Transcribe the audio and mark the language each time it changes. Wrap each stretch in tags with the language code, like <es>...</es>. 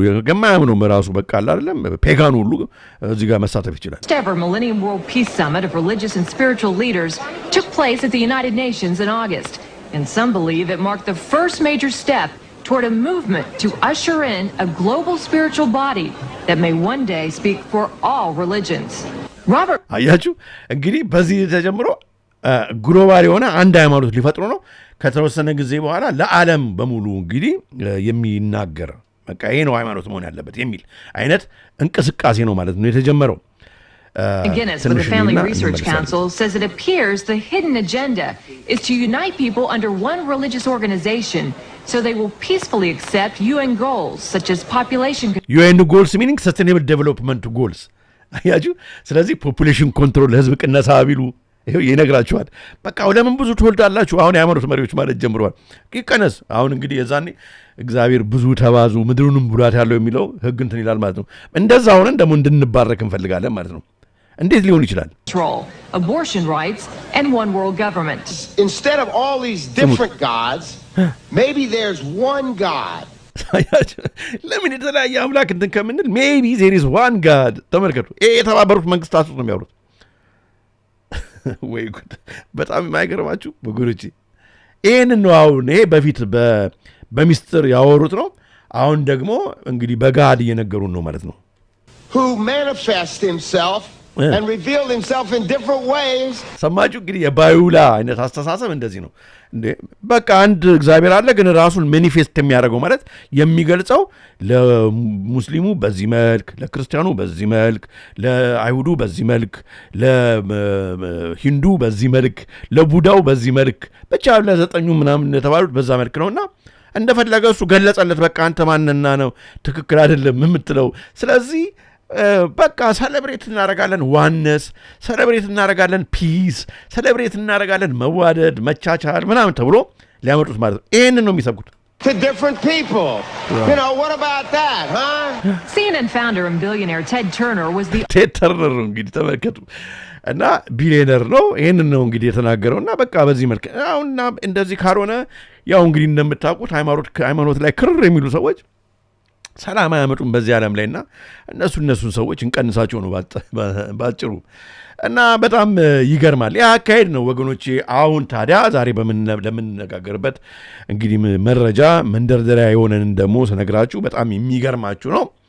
<am>የማያምነው ራሱ በቃ አይደለም ፔጋን ሁሉ እዚህ ጋር መሳተፍ ይችላል።</am> <en>The first Millennium World Peace Summit of religious and spiritual leaders took place at the United Nations in August, and some believe it marked the first major step toward a movement to usher in a global spiritual body that may one day speak for all religions. Robert</en> <am>አያችሁ እንግዲህ በዚህ ተጀምሮ ግሎባል የሆነ አንድ ሃይማኖት ሊፈጥሩ ነው። ከተወሰነ ጊዜ በኋላ ለዓለም በሙሉ እንግዲህ የሚናገር በቃ ይሄ ነው ሃይማኖት መሆን ያለበት የሚል አይነት እንቅስቃሴ ነው ማለት ነው የተጀመረው።</am> <en>Guinness with the Family Research Council says it appears the hidden agenda is to unite people under one religious organization so they will peacefully accept UN goals such as population UN goals meaning sustainable development goals</en> <am>አያችሁ። ስለዚህ ፖፑሌሽን ኮንትሮል ህዝብ ቅነሳ ቢሉ ይነግራችኋል። በቃ ለምን ብዙ ትወልዳላችሁ አሁን የሃይማኖት መሪዎች ማለት ጀምረዋል። ይቀነስ አሁን እንግዲህ የዛኔ እግዚአብሔር ብዙ ተባዙ ምድሩንም ሙላት ያለው የሚለው ህግ እንትን ይላል ማለት ነው። እንደዛ ሆነን ደግሞ እንድንባረክ እንፈልጋለን ማለት ነው። እንዴት ሊሆን ይችላል?</am> <en>Abortion rights and one world government. Instead of all these different gods, maybe there's one God.</en> <am>ለምን የተለያየ አምላክ እንትን ከምንል</am> <en>maybe there is one God።</en> <am>ተመልከቱ የተባበሩት መንግስታት ነው የሚያወሩት። ወይ ጉድ! በጣም የማይገርማችሁ ወገኖቼ ይሄንን ነው አሁን ይሄ በፊት በሚስጥር ያወሩት ነው። አሁን ደግሞ እንግዲህ በጋድ እየነገሩን ነው ማለት ነው።</am> <en>Who manifests himself and revealed himself in different ways.</en> <am>ሰማችሁ እንግዲህ የባዩላ አይነት አስተሳሰብ እንደዚህ ነው እንዴ በቃ አንድ እግዚአብሔር አለ ግን ራሱን ማኒፌስት የሚያደርገው ማለት የሚገልጸው ለሙስሊሙ በዚህ መልክ ለክርስቲያኑ በዚህ መልክ ለአይሁዱ በዚህ መልክ ለሂንዱ በዚህ መልክ ለቡዳው በዚህ መልክ ብቻ ለዘጠኙ ምናምን የተባሉት በዛ መልክ ነውና እንደፈለገ እሱ ገለጸለት በቃ አንተ ማንና ነው ትክክል አይደለም የምትለው ስለዚህ በቃ ሰለብሬት እናደርጋለን ዋነስ ሰለብሬት እናደርጋለን ፒስ ሰለብሬት እናደርጋለን መዋደድ መቻቻል ምናምን ተብሎ ሊያመጡት ማለት ነው ይሄንን ነው የሚሰብኩት</am> <en>To different people. You know, what about that, huh? CNN founder and billionaire Ted Turner was the</en> <am>ቴድ ተርነር እንግዲህ ተመልከቱ እና ቢሊዮነር ነው ይሄንን ነው እንግዲህ የተናገረውና በቃ በዚህ መልክ አሁንና እንደዚህ ካልሆነ ያው እንግዲህ እንደምታውቁት ሃይማኖት ላይ ክርር የሚሉ ሰዎች ሰላም አያመጡም በዚህ ዓለም ላይና እነሱን ሰዎች እንቀንሳቸው ነው ባጭሩ እና በጣም ይገርማል ያ አካሄድ ነው ወገኖቼ አሁን ታዲያ ዛሬ ለምንነጋገርበት እንግዲህ መረጃ መንደርደሪያ የሆነን ደግሞ ስነግራችሁ በጣም የሚገርማችሁ ነው</am>